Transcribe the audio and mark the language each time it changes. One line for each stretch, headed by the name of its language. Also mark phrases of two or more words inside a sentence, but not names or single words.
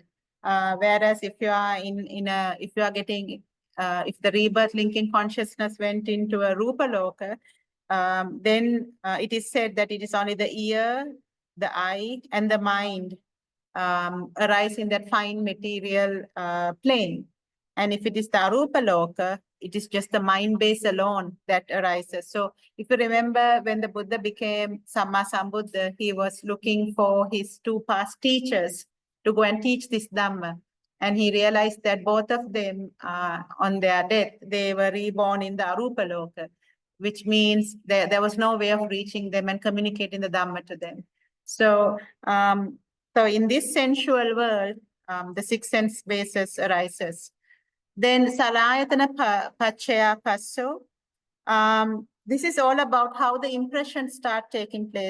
English: Whereas if you are if the rebirth linking consciousness went into a
Pali: rupa loka,
English: then it is said that it is only the ear, the eye, and the mind arise in that fine material plane. And if it is the
Pali: arupa loka,
English: it is just the mind base alone that arises. So if you remember, when the Buddha became
Pali: Samma Sambuddha,
English: he was looking for his 2 past teachers to go and teach this Dhamma. And he realized that both of them, on their death, they were reborn in the
Pali: arupa loka,
English: which means there was no way of reaching them and communicating the Dhamma to them. So, so in this sensual world, the 6 sense bases arises.
Pali: Then Salayatana Pachaya Passo.
English: This is all about how the impressions start taking place.